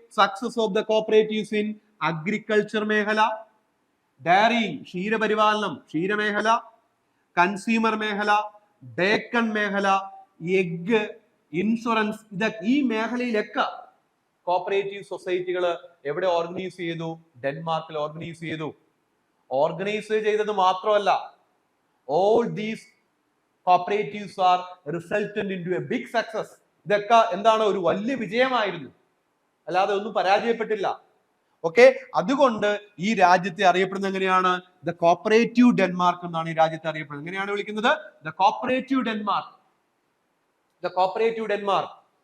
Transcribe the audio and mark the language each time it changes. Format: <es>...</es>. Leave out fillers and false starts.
<ml>Success of the cooperatives in agriculture മേഖല, dairying ക്ഷീരപരിപാലനം ക്ഷീരമേഖല, consumer മേഖല, bacon മേഖല, എഗ്, ഇൻഷുറൻസ്, ഈ മേഖലയിലൊക്കെ കോപ്പറേറ്റീവ് സൊസൈറ്റികൾ എവിടെ ഓർഗനൈസ് ചെയ്തു? ഡെൻമാർക്കിൽ ഓർഗനൈസ് ചെയ്തു. ഓർഗനൈസ് ചെയ്തത് മാത്രമല്ല,</ml> <en>all these cooperatives are resultant into a big success.</en> <ml>ഇതൊക്കെ എന്താണ്? ഒരു വലിയ വിജയമായിരുന്നു, അല്ലാതെ ഒന്നും പരാജയപ്പെട്ടില്ല. ഓക്കെ, അതുകൊണ്ട് ഈ രാജ്യത്തെ അറിയപ്പെടുന്നത് എങ്ങനെയാണ്? ദ കോപ്പറേറ്റീവ് ഡെൻമാർക്ക് എന്നാണ് ഈ രാജ്യത്തെ അറിയപ്പെടുന്നത്. എങ്ങനെയാണ് വിളിക്കുന്നത്?</ml> <en>The cooperative Denmark. The cooperative Denmark.</en>